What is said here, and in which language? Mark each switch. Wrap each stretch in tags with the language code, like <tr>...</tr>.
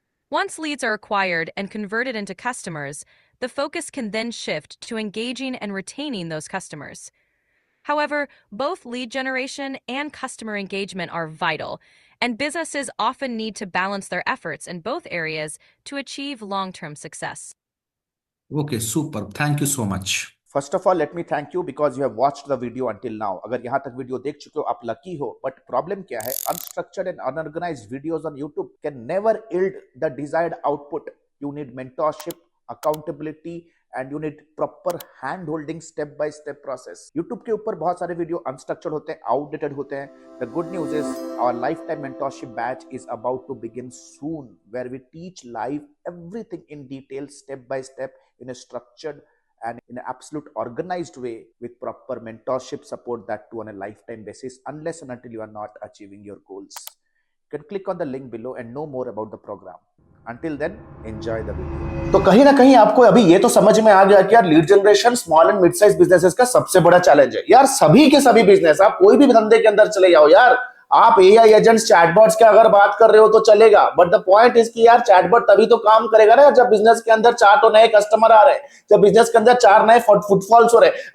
<en>Once leads are acquired and converted into customers, the focus can then shift to engaging and retaining those customers. However, both lead generation and customer engagement are vital, and businesses often need to balance their efforts in both areas to achieve long-term success. Okay, super. Thank you so much. First of all let me thank you because you have watched the video until now.</en> <hi>अगर यहां तक video देख चुके हो आप lucky हो.</hi> <en>but problem</en> <hi>क्या है,</hi> <en>Unstructured and unorganised videos on YouTube can never yield the desired output. You need mentorship, accountability and you need proper hand holding step by step process.</en> <hi>YouTube के ऊपर बहुत सारे वीडियो अनस्ट्रक्चर्ड होते हैं, outdated होते हैं.</hi> <en>The good news is our lifetime mentorship batch is about to begin soon, where we teach live everything in detail, step by step, in a structured and in an absolute organized way with proper mentorship support, that too on a lifetime basis, unless and until you are not achieving your goals. You can click on the link below and know more about the program. Until then, enjoy the video.</en> <hi>तो कहीं ना कहीं आपको अभी ये तो समझ में आ गया कि यार lead generation small and mid size businesses का सबसे बड़ा चैलेंज है. यार सभी के सभी बिजनेस, आप कोई भी धंधे के अंदर चले जाओ यार, आप एआई एजेंट्स चैटबॉट्स की अगर बात कर रहे हो तो चलेगा.</hi> <en>but the point is</en> <hi>कि यार चैटबॉट तभी तो काम करेगा ना जब बिजनेस के अंदर 4 तो नए कस्टमर आ रहे हैं, जब बिजनेस के अंदर 4 नए फुटफॉल्स हो रहे हैं.</hi>